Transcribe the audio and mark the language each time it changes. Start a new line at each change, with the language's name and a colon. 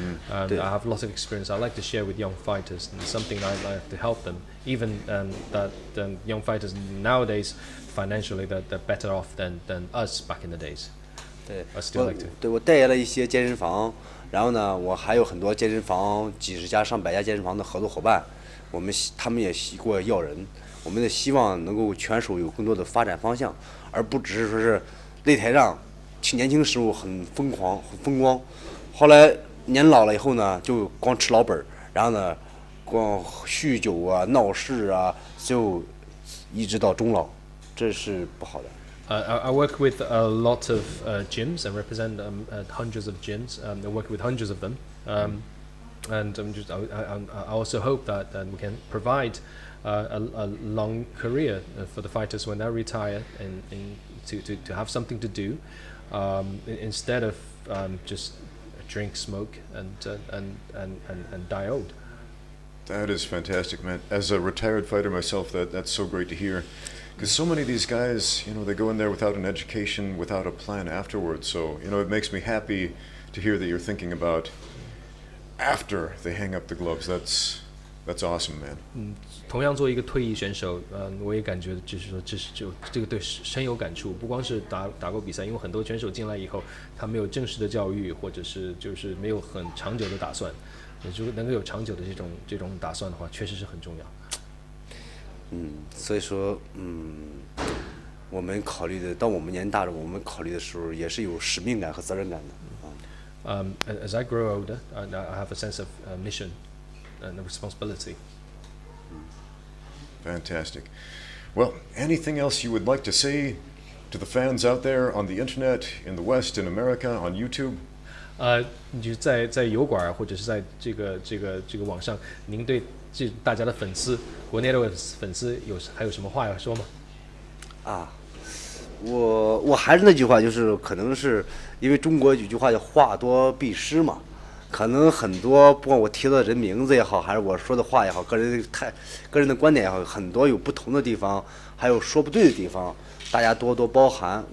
English: I have lots of experience I like to share with young fighters, and something I like to help them. Even that young fighters nowadays, financially, they're better off than us back in the days.
Chinese: 对
English: I still like to.
Chinese: 对，我代言了一些健身房，然后呢，我还有很多健身房，几十家、上百家健身房的合作伙伴，他们也给我要人。我们也希望能够拳手有更多的发展方向，而不只是说是擂台上年轻时候很疯狂、很风光，后来年老了以后呢，就光吃老本，然后呢，光酗酒啊、闹事啊，就一直到终老，这是不好的。
English: I work with a lot of gyms and represent hundreds of gyms. I work with hundreds of them, and I also hope that we can provide a long career for the fighters when they retire, and to have something to do instead of just drink, smoke, and die old. That is fantastic, man. As a retired fighter myself, that's so great to hear. Because so many of these guys, they go in there without an education, without a plan afterwards. So, it makes me happy to hear that you're thinking about after they hang up the gloves. That's awesome, man.
Chinese: 同样作为一个退役选手，我也感觉就是说，这个对深有感触。不光是打过比赛，因为很多选手进来以后，他没有正式的教育，或者是就是没有很长久的打算。如果能够有长久的这种打算的话，确实是很重要。所以说，我们考虑的，当我们年大了，我们考虑的时候也是有使命感和责任感的。
English: As I grow older, I have a sense of mission and a responsibility. Fantastic. Well, anything else you would like to say to the fans out there on the internet, in the West, in America, on YouTube?
Chinese: 就在油管或者是在这个网上，您对大家的粉丝，国内的粉丝还有什么话要说吗？我还是那句话，就是可能是因为中国有句话叫话多必失嘛，可能很多不管我提到的人名字也好，还是我说的话也好，个人的观点也好，很多有不同的地方，还有说不对的地方，大家多多包涵。